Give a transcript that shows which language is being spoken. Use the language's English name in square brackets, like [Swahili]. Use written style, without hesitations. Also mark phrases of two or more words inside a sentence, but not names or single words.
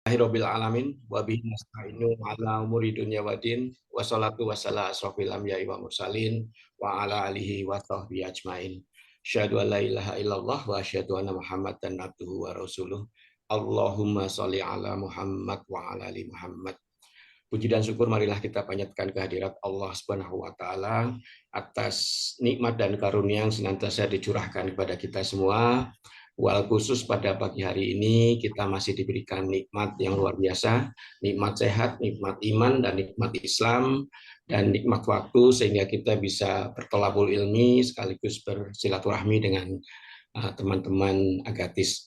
[Arabic] رب العالمين وبه نستعين على أمور الدنيا والدين والصلاة والسلام على أشرف الأنبياء والمرسلين وعلى آله وصحبه أجمعين. أشهد أن لا إله إلا الله وأشهد أن محمدا عبده ورسوله. اللهم صل على محمد وعلى آل محمد. [Indonesian] Puji dan syukur marilah kita panjatkan kehadirat Allah [Arabic] سبحانه وتعالى [Indonesian] atas nikmat dan karunia yang senantiasa dicurahkan kepada kita semua. Wal khusus pada pagi hari ini kita masih diberikan nikmat yang luar biasa, nikmat sehat, nikmat iman, dan nikmat Islam, dan nikmat waktu sehingga kita bisa bertolabul ilmi sekaligus bersilaturahmi dengan teman-teman Agatis.